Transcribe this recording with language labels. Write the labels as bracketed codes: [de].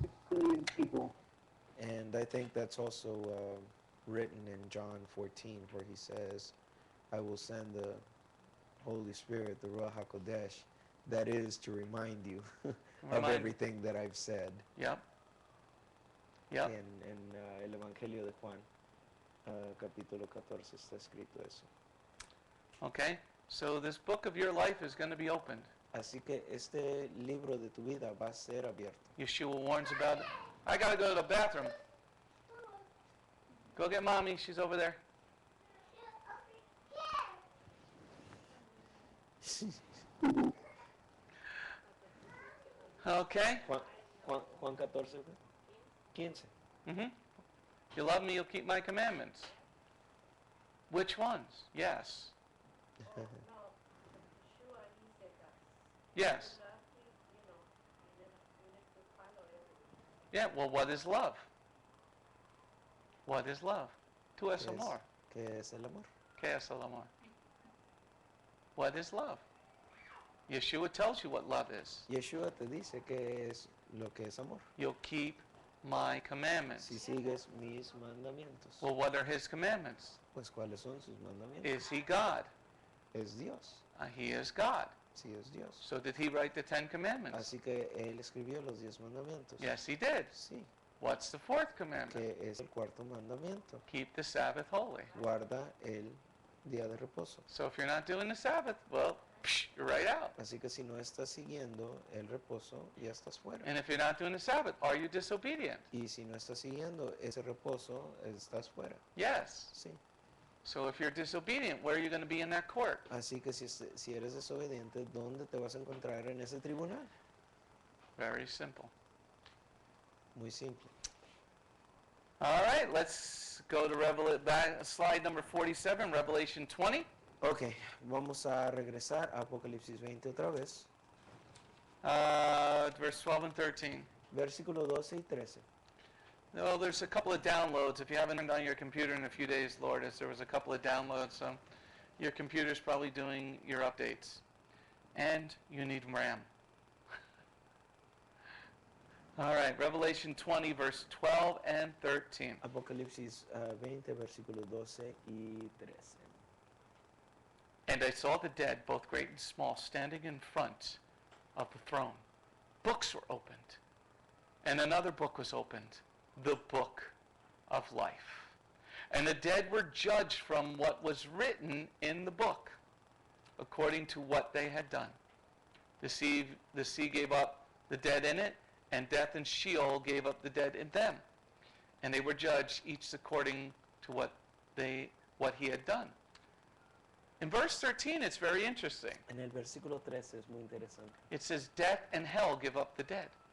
[en] And I think that's also written in John 14, where he says, I will send the Holy Spirit, the Ruach HaKodesh, that is to remind you of Remind- everything that I've said. Yep. Yep. [es] En el Evangelio de Juan, capítulo 14, está escrito eso. [en] Okay? So this book of your life is going to be opened. [es] Así que este libro de tu vida va a ser abierto. [en] Yeshua warns about it. I got to go to the bathroom. Go get mommy. She's over there. Okay? [es] Juan 14, 15. Mm-hmm. [en] You love me, you'll keep my commandments. Which ones? Yes. Yes. Yeah, well, what is love? What is love? [es] Tú es amor. ¿Qué es el amor? ¿Qué es el amor? [en] What is love? Yeshua tells you what love is. [es] Yeshua te dice que es lo que es amor. [en] You'll keep my commandments. [es] Si sigues mis mandamientos. [en] Well, what are his commandments? [es] Pues ¿cuáles son sus mandamientos? [en] Is he God? [es] Es Dios. [en] He is God. [es] Sí, es Dios. [en] So did he write the 10 commandments? [es] Así que él escribió los 10 mandamientos. [en] Yes, he did. [es] Sí, [en] What's the fourth commandment? [es] que es el cuarto mandamiento. [en] Keep the Sabbath holy. [es] Guarda el día de reposo. [en] So if you're not doing the Sabbath, well, you're right out. [es] Así que si no estás siguiendo el reposo, ya estás fuera. [en] And if you're not doing the Sabbath, are you disobedient? [es] Y si no estás siguiendo ese reposo, estás fuera. [en] Yes. [es] Sí. [en] So if you're disobedient, where are you going to be in that court? [es] Así que si eres desobediente, ¿dónde te vas a encontrar en ese tribunal? [en] Very simple. [es] Muy simple. [en] All right, let's go to slide number 47, Revelation 20. [es] Ok, vamos a regresar a Apocalipsis 20 otra vez. [en] Verse 12 and 13. [es] Versículo 12 y 13. [en] No, there's a couple of downloads. If you haven't turned on your computer in a few days, Lord, there was a couple of downloads. So your computer's probably doing your updates. And you need RAM. All right, Revelation 20, verse 12 and 13. [es] Apocalipsis 20, versículo 12 y 13. [en] And I saw the dead, both great and small, standing in front of the throne. Books were opened. And another book was opened, the book of life. And the dead were judged from what was written in the book, according to what they had done. The sea gave up the dead in it, and death and Sheol gave up the dead in them. And they were judged, each according to what he had done. In verse 13, it's very interesting. [es] En el versículo 13 es muy interesante. [en] It says, death and hell give up the dead.